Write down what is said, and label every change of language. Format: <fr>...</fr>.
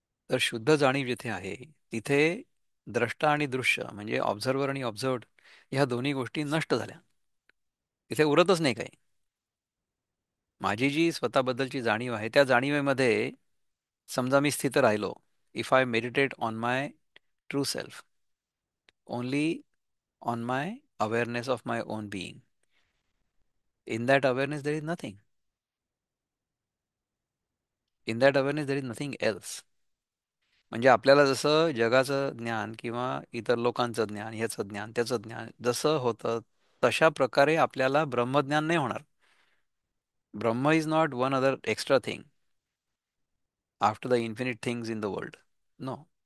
<mr>तर शुद्ध जाणीव जिथे आहे तिथे द्रष्टा आणि दृश्य म्हणजे ऑब्झर्वर आणि ऑब्झर्वड ह्या दोन्ही गोष्टी नष्ट झाल्या. तिथे उरतच नाही काही. माझी जी स्वतःबद्दलची जाणीव आहे त्या जाणीवेमध्ये समजा मी स्थित राहिलो,</mr> <en>If I meditate on my true self, only on my awareness of my own being. In that awareness, there is nothing. In that awareness, there is nothing else.</en> <mr>म्हणजे आपल्याला जसं जगाचं ज्ञान किंवा इतर लोकांचं ज्ञान, ह्याचं ज्ञान, त्याचं ज्ञान जसं होतं, तशा प्रकारे आपल्याला ब्रह्मज्ञान नाही होणार.</mr> <en>Brahma is not one other extra thing after the infinite things in the world. No.</en>